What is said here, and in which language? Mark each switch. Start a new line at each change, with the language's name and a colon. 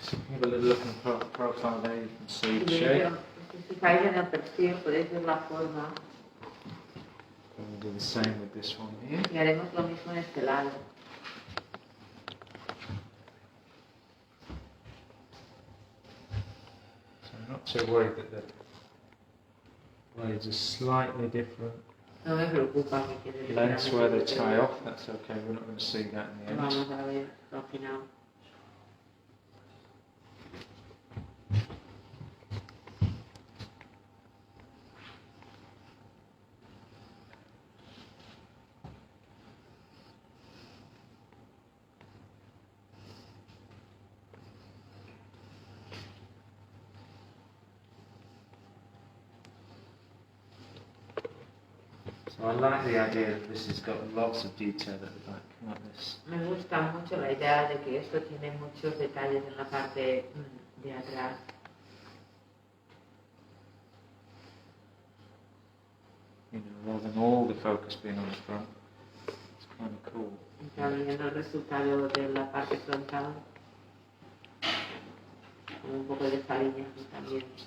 English: Have a little look in the profile there, you can see the shape.
Spanish: Si fijáis en el perfil, podéis ver la forma.
English: We'll do the same with this one here.
Spanish: Y haremos lo mismo en este lado.
English: So I'm not too worried that the blades are slightly different.
Spanish: No me preocupa que quede
English: Lengths where they tie off, that's okay, we're not going to see that in the end.
Spanish: Vamos a ver al final.
English: So I like the idea that this has got lots of detail at the back, like this.
Spanish: Me gusta mucho la idea de que esto tiene muchos detalles en la parte de atrás.
English: You know, rather than all the focus being on the front. It's kind of cool.
Spanish: Está viendo el resultado de la parte frontal. Con un poco de esta línea también.